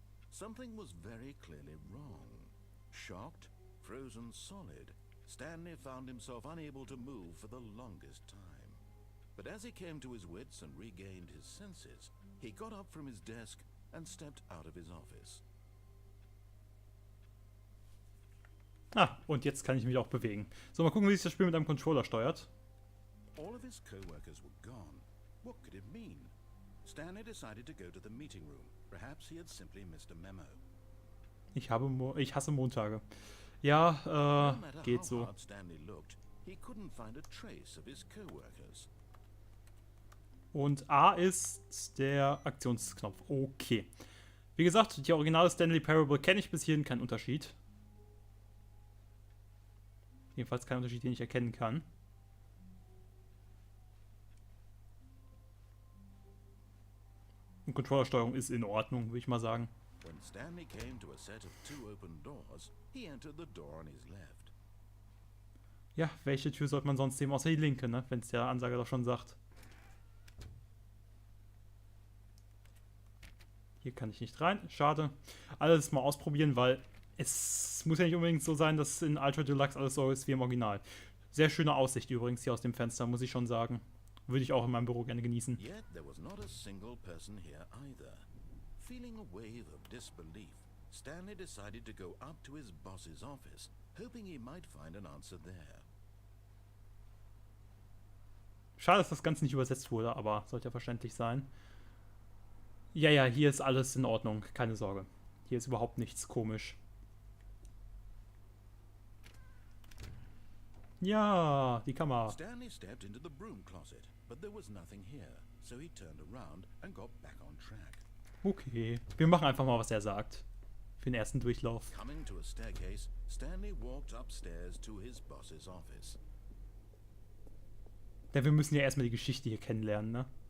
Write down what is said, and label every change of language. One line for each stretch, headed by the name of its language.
English: Something was very clearly wrong. Shocked, frozen solid, Stanley found himself unable to move for the longest time. But as he came to his wits and regained his senses, he got up from his desk and stepped out of his office.
German: Ah, und jetzt kann ich mich auch bewegen. So, mal gucken, wie sich das Spiel mit einem Controller steuert.
English: All of his co-workers were gone. What could it mean? Stanley decided to go to the meeting room. Perhaps he had simply missed a memo.
German: Ich hasse Montage. Ja,
English: No matter
German: geht
English: how
German: so.
English: hard Stanley looked, he couldn't find a trace of his co-workers.
German: Und A ist der Aktionsknopf. Okay. Wie gesagt, die originale Stanley Parable kenne ich bis hierhin, kein Unterschied. Jedenfalls kein Unterschied, den ich erkennen kann. Und Controllersteuerung ist in Ordnung, würde ich mal sagen.
English: When Stanley came to a set of 2 open doors, he entered the door on his left.
German: Ja, welche Tür sollte man sonst nehmen, außer die linke, ne? Wenn es der Ansager doch schon sagt. Hier kann ich nicht rein, schade. Alles mal ausprobieren, weil Es muss ja nicht unbedingt so sein, dass in Ultra Deluxe alles so ist wie im Original. Sehr schöne Aussicht übrigens hier aus dem Fenster, muss ich schon sagen. Würde ich auch in meinem Büro gerne genießen.
English: Yet there was not a single person here either. Feeling a wave of disbelief, Stanley decided to go up to his boss's office, hoping he might find an answer there.
German: Schade, dass das Ganze nicht übersetzt wurde, aber sollte ja verständlich sein. Ja, hier ist alles in Ordnung, keine Sorge. Hier ist überhaupt nichts komisch. Ja, die Kamera.
English: Stanley stepped into the broom closet, but there was nothing here, so he turned around and got back on track.
German: Okay, wir machen einfach mal, was er sagt. Für den ersten Durchlauf.
English: Coming to a staircase, Stanley walked upstairs to his boss's office.
German: Denn wir müssen ja erstmal die Geschichte hier kennenlernen, ne?